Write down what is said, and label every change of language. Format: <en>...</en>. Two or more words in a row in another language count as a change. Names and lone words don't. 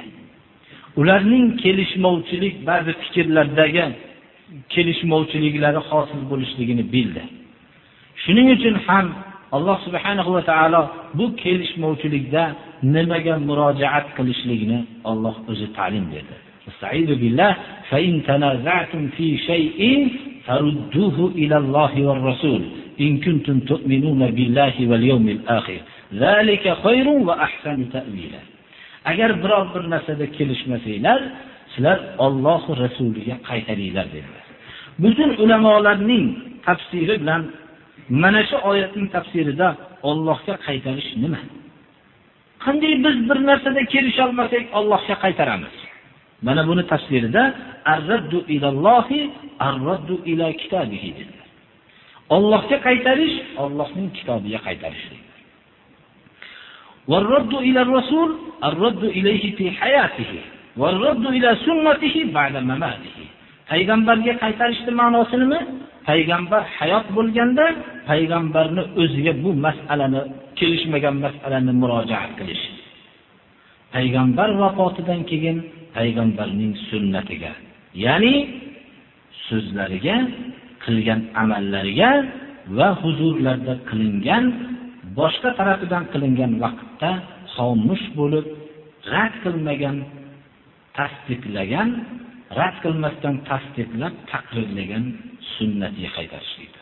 <uz>Ularning kelishmovchilik, ba'zi fikrlardagi kelishmovchiliklari hosil bo'lishligini bildi. Shuning uchun ham Alloh</uz> <ar>سبحانه وتعالى</ar> <uz>bu kelishmovchilikda nimaga murojaat qilishligini Alloh o'zi ta'lim berdi.</uz> <ar>أستعيذ بالله فإن تنازعتم في شيء فردوه إلى الله والرسول إن كنتم تؤمنون بالله واليوم الآخر. ذلك خير وأحسن تأويلا.</ar> <uz>Agar biror bir narsada kelishmasanglar, sizlar Alloh va rasuliga qaytaringlar dedilar. Butun ulamolarning tafsiri bilan mana shu oyatning tafsirida Allohga qaytarish nima? Qanday biz bir narsada kelisha olmasak Allohga qaytaramiz? Mana buni tafsirida</uz> <ar>الرد إلى الله الرد إلى كتابه</ar> <uz>dedilar. Allohga qaytarish, Allohning kitobiga qaytarishlik.</uz> <ar>والرد إلى الرسول الرد إليه في حياته والرد إلى سنته بعد مماته.</ar> <uz>Payg'ambarga qaytarishning ma'nosi nima? Payg'ambar hayot bo'lganda payg'ambarni o'ziga bu masalani, kelishmagan masalani murojaat qilish. Payg'ambar vafotidan keyin payg'ambarning sunnatiga, ya'ni so'zlariga, qilgan amallariga va huzurlarda qilingan, boshqa tarafidan qilingan vaqtda xomush bo'lib, rad qilmagan, tasdiqlagan, rad qilmasdan tasdiqlab taqrirlagan sunnatiga qaytarishlikdir.</uz>